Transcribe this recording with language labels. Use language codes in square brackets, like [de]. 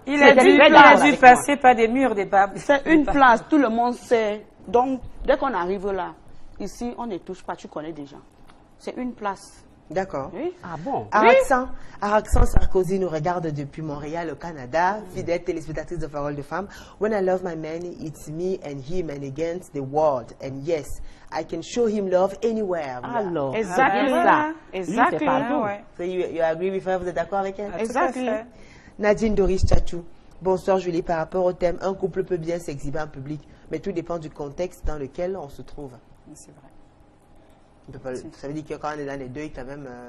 [fr] Il a dû passer par des murs, des barres. C'est une place, tout le monde sait. Donc, dès qu'on arrive là, ici, on ne touche pas, tu connais déjà. C'est une place. D'accord. Oui. Ah bon? Araxan Sarkozy nous regarde depuis Montréal, au Canada. Fidèle téléspectatrice de Parole de Femme. [en] When I love my man, it's me and him and against the world. And yes, I can show him love anywhere. [fr] Alors, exactement ça. Exactement. [en] So you agree with her? [fr] Vous êtes d'accord avec elle? Exactement. Nadine Doris Tchachou. Bonsoir Julie, par rapport au thème, un couple peut bien s'exhiber en public, mais tout dépend du contexte dans lequel on se trouve. C'est vrai. Ça veut dire que quand on est dans les deuils, quand même...